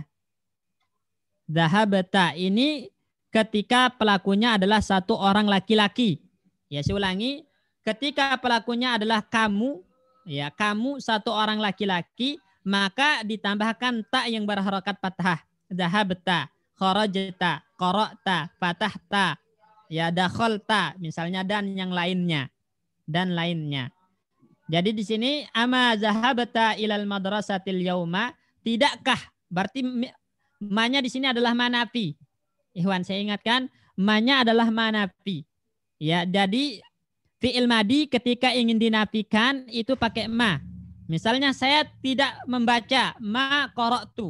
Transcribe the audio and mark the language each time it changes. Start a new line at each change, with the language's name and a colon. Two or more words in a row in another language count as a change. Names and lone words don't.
Indonesian: Dahabta ini ketika pelakunya adalah satu orang laki-laki. Ya, saya ulangi. Ketika pelakunya adalah kamu, ya, kamu satu orang laki-laki, maka ditambahkan tak yang berharokat fathah.
Arabic: ذهبت، خرجت، قرأت، فتحت, ya, dakhalta,
Indonesian: misalnya, dan yang lainnya. Dan lainnya. Jadi di sini
Arabic: أما ذهبت إلى المدرسة اليوم,
Indonesian: tidakkah, berarti ma-nya di sini adalah manafi. Ikhwan, saya ingatkan, ma-nya adalah manafi. Ya, jadi fi'il madi ketika ingin dinafikan itu pakai ma. Misalnya saya tidak membaca,
Arabic: ما قرأت.